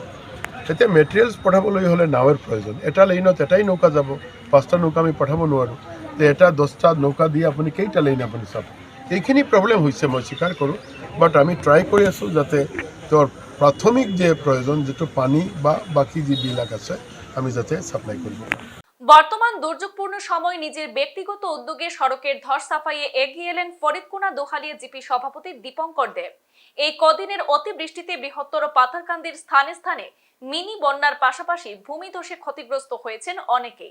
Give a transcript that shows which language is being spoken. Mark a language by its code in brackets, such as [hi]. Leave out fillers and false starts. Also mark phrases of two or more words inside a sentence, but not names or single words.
[as] এতিয়া মেটেৰিয়েলছ পঠাবলৈ হ'লে নাৱৰ প্ৰয়োজন। এটা লাইনত এটাই নৌকা যাব, 5টা নৌকা আমি পঠাব নোৱাৰোঁ। তো এটা 10টা নৌকা দি আপুনি কেইটা লাইন আপুনি চাব। এইখিনি প্ৰব্লেম হৈছে, মই স্বীকাৰ কৰোঁ। বাট আমি ট্ৰাই কৰি আছোঁ যাতে তেওঁৰ প্ৰাথমিক যে প্ৰয়োজন, যিটো পানী বা বাকী যিবিলাক আছে, আমি যাতে ছাপ্লাই কৰিব পাৰোঁ। [bn] বর্তমান দুর্যোগপূর্ণ সময় নিজের ব্যক্তিগত উদ্যোগে সড়কের ধস সাফাইয়ে এগিয়ে এলেন ফরিদকুনা দোহালিয়া জিপি সভাপতি দীপঙ্কর দেব। এই কদিনের অতিবৃষ্টিতে বৃহত্তর পাথারকান্দির স্থানে স্থানে মিনি বন্যার পাশাপাশি ভূমিধসে ক্ষতিগ্রস্ত হয়েছেন অনেকেই।